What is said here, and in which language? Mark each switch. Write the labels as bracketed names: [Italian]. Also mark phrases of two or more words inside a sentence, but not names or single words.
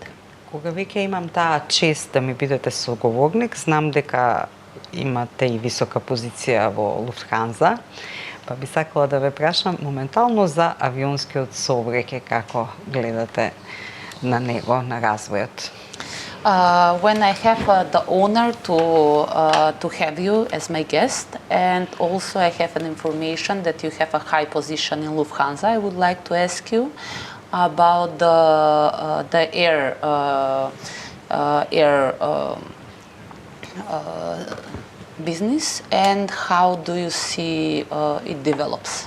[Macedonian] Кога веќе имам таа чест да ми бидете соговорник, знам дека имате и висока позиција во Lufthansa, па би сакала да ве прашам моментално за авионскиот сообраќај, како гледате на него, на развојот? [English] When I have the honor to have you as my guest, and also I have an information that you have a high position in Lufthansa, I would like to ask you about the air business and how do you see it develops?